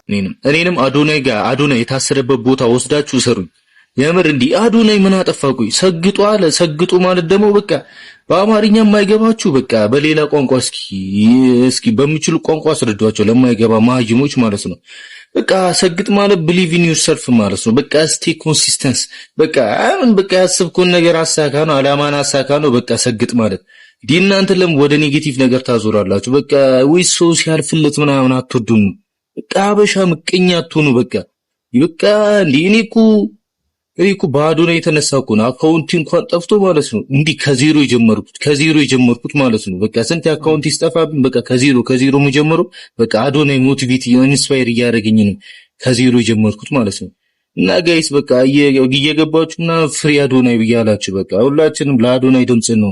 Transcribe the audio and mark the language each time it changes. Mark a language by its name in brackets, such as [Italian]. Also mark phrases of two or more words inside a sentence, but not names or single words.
[Amharic] እኔንም አዶናይ ጋር አዶናይ የታሰረበት ቦታ ወስዳችሁ ሰሩኝ። የምር እንዲህ አዶናይ ምን አጠፋቁኝ? ሰግጡ አለ። ሰግጡ ማለት ደግሞ በቃ በአማርኛ የማይገባችሁ በቃ በሌላ ቋንቋ እስኪ በሚችሉ ቋንቋ አስረዷቸው ለማይገባ ማጅሞች ማለት ነው። በቃ ሰግጥ ማለት [English] believe in yourself [Amharic] ማለት ነው። በቃ [English] stay consistent [Amharic] በቃ አሁን በቃ ያስብኩን ነገር አሳካ ነው፣ አላማን አሳካ ነው። በቃ ሰግጥ ማለት እናንተ ለምን ወደ ኔጌቲቭ ነገር ታዞራላችሁ? በቃ ወይ ሰው ሲያልፍለት ምናምን አትወዱም። በቃ አበሻ ምቀኛ አትሆኑ። በቃ እኔ እኮ በአዶናይ የተነሳ እኮ ነው አካውንት እንኳን ጠፍቶ ማለት ነው እንዲህ ከዜሮ የጀመርኩት ማለት ነው። በቃ ስንት አካውንት ይስጠፋብኝ። በቃ ከዜሮ የጀመረው በቃ አዶናይ [English] motivate inspire [Amharic] እያደረገኝ ነው ከዜሮ የጀመርኩት ማለት ነው። እና ጋይስ በቃ እየገባችሁና ፍሪ አዶናይ ብያላችሁ በቃ ሁላችንም ለአዶናይ ድምጽ ነው።